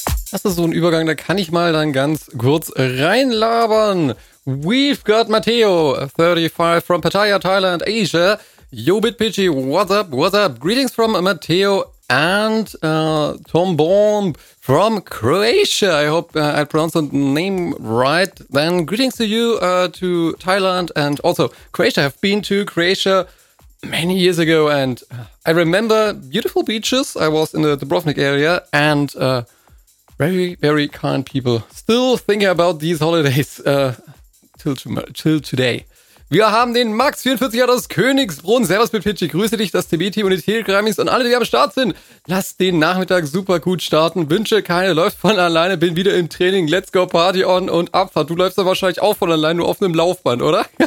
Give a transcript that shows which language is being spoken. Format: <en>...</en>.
<de>Das ist so ein Übergang, da kann ich mal dann ganz kurz reinlabern.</de> <en>We've got Matteo, 35, from Pattaya, Thailand, Asia. Yo, BitPitchy, what's up? Greetings from Matteo and Tom Bomb from Croatia. I hope I pronounced the name right. Then greetings to you, to Thailand and also Croatia. I've been to Croatia many years ago and I remember beautiful beaches. I was in the Dubrovnik area and very, very kind people. Still thinking about these holidays till today.</en> <de>Wir haben den Max, 44 Jahre aus Königsbrunn. Servus, BitPitchy. Grüße dich, das TB-Team und die Telegrammies und alle, die am Start sind. Lass den Nachmittag super gut starten. Wünsche keine, läuft von alleine. Bin wieder im Training.</de> <en>Let's go, Party on</en> <de>und Abfahrt. Du läufst doch wahrscheinlich auch von alleine, nur auf einem Laufband, oder?</de>